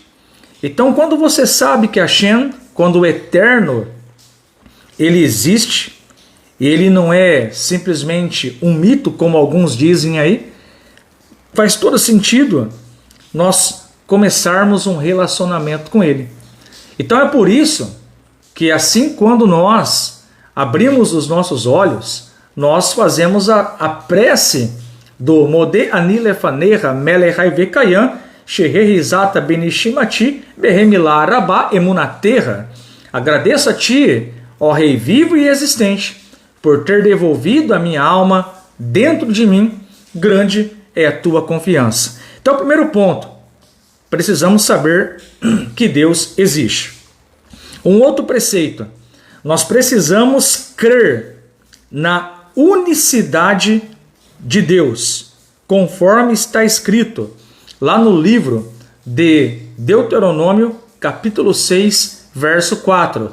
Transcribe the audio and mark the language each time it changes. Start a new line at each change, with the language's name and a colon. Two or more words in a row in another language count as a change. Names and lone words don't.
Portuguese: Então, quando você sabe que Hashem, quando o Eterno, ele existe, ele não é simplesmente um mito, como alguns dizem aí, faz todo sentido nós começarmos um relacionamento com ele. Então é por isso que assim quando nós abrimos os nossos olhos, nós fazemos a prece do
Hebrew: מודה אני לפניך מלך חי וקיים שהחזרת בי נשמתי בחמלה רבה אמונתך.
Portuguese: Agradeço a ti, ó Rei vivo e existente, por ter devolvido a minha alma dentro de mim, grande é a tua confiança. Então, primeiro ponto, precisamos saber que Deus existe. Um outro preceito, nós precisamos crer na unicidade de Deus, conforme está escrito lá no livro de Deuteronômio, capítulo 6, verso 4.